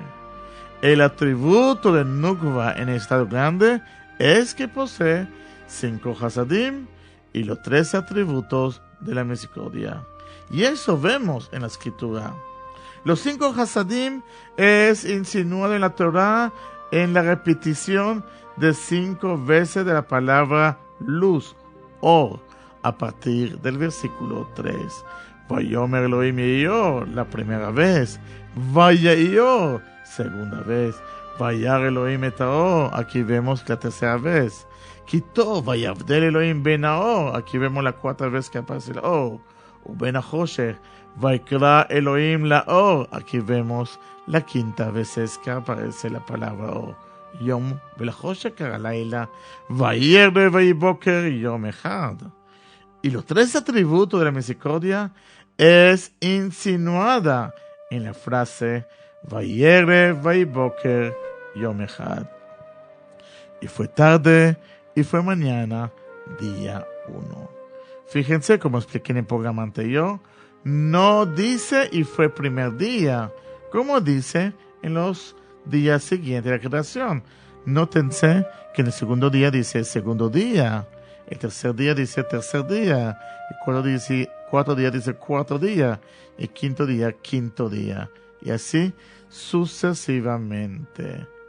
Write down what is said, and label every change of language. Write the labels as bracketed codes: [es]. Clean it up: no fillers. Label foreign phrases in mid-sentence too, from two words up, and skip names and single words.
[es] El atributo de Nukva en el estado grande es que posee 5 hasadim y los 13 atributos de la misericordia. Y eso vemos en la escritura. Los 5 hasadim es insinuado en la Torah en la repetición de 5 veces de la palabra luz, or, a partir del versículo 3. [he] ויאמר אלוהים יהי אור, [es] la primera vez. [he] ויהי אור, [es] segunda vez. [he] וירא אלוהים את האור, [es] aquí vemos la tercera vez. [he] כי טוב, ויבדל אלוהים בין האור, [es] aquí vemos la cuarta vez que aparece el or. [he] ובין החושך, ויקרא אלוהים לאור, [es] aquí vemos la quinta vez que aparece la palabra or. [he] יום ולחושך קרא לילה, ויהי ערב ויהי בוקר יום אחד. [es] Y los 3 atributos de la misericordia es insinuada en la frase [he] ויהי ערב ויהי בוקר יום אחד. [es] Y fue tarde y fue mañana, día 1. Fíjense, como expliqué en el programa anterior, no dice y fue primer día, como dice en los días siguientes de la creación. Nótense que en el segundo día dice segundo día, el tercer día dice tercer día, el cuarto día dice cuarto día, el quinto día, y así sucesivamente.